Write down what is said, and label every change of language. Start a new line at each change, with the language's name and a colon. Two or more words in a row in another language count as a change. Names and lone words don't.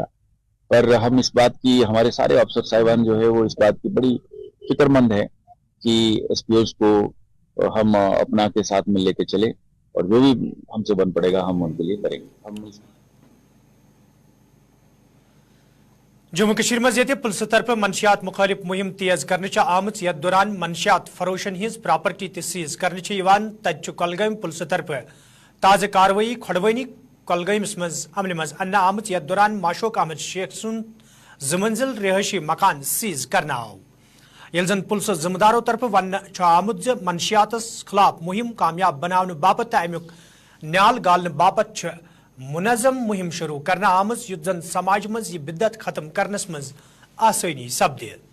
Hindi: पर हम इस बात की, हमारे सारे अफसर साहिबान जो है वो इस बात की बड़ी फिक्रमंद है कि SPOs को हम अपना के साथ में लेके चले, और जो भी हमसे बन पड़ेगा हम उनके लिए करेंगे। हम
Kashmiri: जम्मू कश्मीर मज पुलिस तरफ मनशियात मुखालिफ मुहिम तेज करने आमत, यथ दौरान मनशियात फरोशन हिंज
English: property seize
Kashmiri: करने तत कुलगाम पुलिस तरफ ताज़ कार्रवाई खोडवनी कुलगामस मज अमल मज अन्न आमत, यथ दौरान माशोक अहमद शेख सुन जमंजिल रिहायशी मकान सीज करना आव। यल जन पुलिस जिम्मेदारों तरफ वन आमुद मनशियात खिलाफ मुहिम कामयाब बनाने बापत अमुक न्याल गालने बापत मुनज़म मुहिम शुरू करना आमज, युत जन समाज मज यह बिद्दत खत्म करनस मज आसानी सपदे।